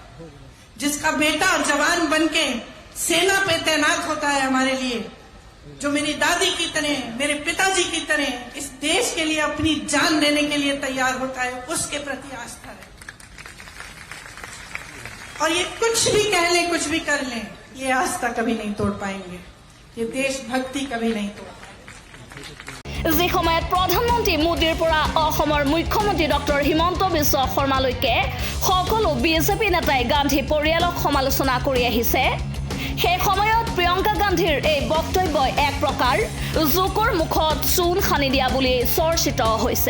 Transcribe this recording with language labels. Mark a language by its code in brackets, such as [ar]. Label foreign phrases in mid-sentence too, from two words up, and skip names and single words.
[hi] जिसका बेटा जवान बनके सेना पे तैनात होता है हमारे लिए, जो मेरी दादी की तरह, मेरे पिताजी की तरह इस देश के लिए अपनी जान देने के लिए तैयार होता है, उसके प्रति आस्था है। और ये कुछ भी कह लें, कुछ भी कर लें, ये आस्था कभी नहीं तोड़ पाएंगे, ये देशभक्ति कभी नहीं तोड़ पाएंगे। [as] যি সময়ত প্ৰধানমন্ত্ৰী মোদীৰ পৰা অসমৰ মুখ্যমন্ত্ৰী ডক্টৰ হিমন্ত বিশ্ব শৰ্মালৈকে সকলো বিজেপি নেতাই গান্ধী পৰিয়ালক সমালোচনা কৰি আহিছে, সেই সময়ত প্ৰিয়ংকা গান্ধীৰ এই বক্তব্যই এক প্ৰকাৰ জোকৰ মুখত চূণ সানি দিয়া বুলি চৰ্চিত হৈছে।